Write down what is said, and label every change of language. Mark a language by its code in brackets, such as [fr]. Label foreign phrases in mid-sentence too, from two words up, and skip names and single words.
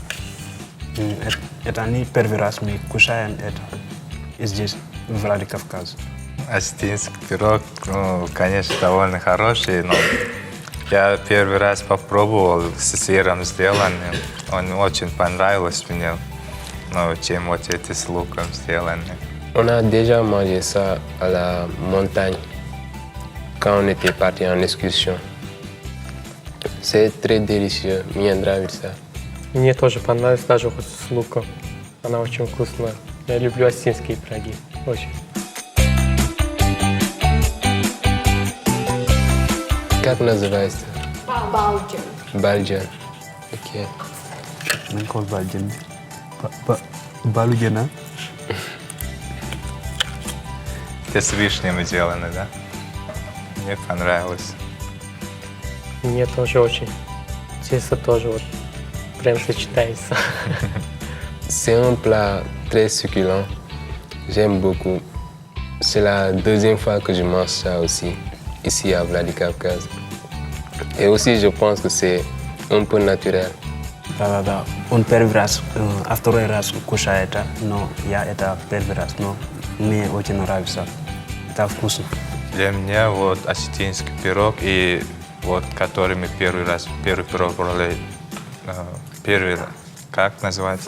[ru] Это не первый раз мы кушаем это здесь, в Владикавказе. Осетинский пирог, ну, конечно, довольно хороший, но я первый раз попробовал с сыром сделанным. Он очень понравился мне, ну, чем вот эти с луком сделаны. [fr] On a déjà mangé ça à la montagne quand on était parti en excursion. C'est très délicieux, [ru] мне нравится. Мне тоже понравилось, даже хоть с луком. Она очень вкусная. Я люблю осетинские пироги. Очень. Как называется? Baljan. Baljan. Ok. Мы call Baljan. Балуджана. Это с вишнями сделаны, да? Мне понравилось. Мне тоже очень. Тесто тоже вот прям сочетается. [fr] C'est un plat très succulent. J'aime beaucoup. C'est la deuxième fois que je mange ça aussi, ici à Vladikavkaz. Et aussi, je pense que c'est un peu naturel. [ru] Да. Он первый раз, а второй раз кушаю это, но я это первый раз, но мне очень нравится. Это вкусно. Для меня вот осетинский пирог и вот который мы первый пирог брали, как называется?